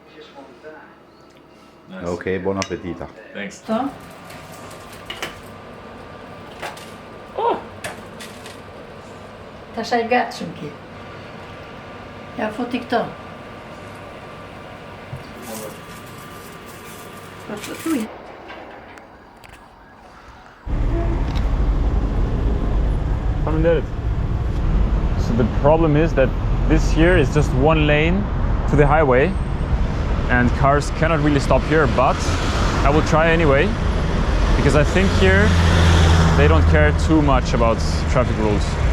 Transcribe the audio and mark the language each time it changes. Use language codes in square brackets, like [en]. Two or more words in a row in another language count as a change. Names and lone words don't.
[en] Nice. [it] Okay, buon appetito. [en] Thanks. [sq] Tash ai gatshëm ki. Ja futi këto. Po thuj. [en] So the problem is that this here is just one lane to the highway and cars cannot really stop here, but I will try anyway because I think here they don't care too much about traffic rules.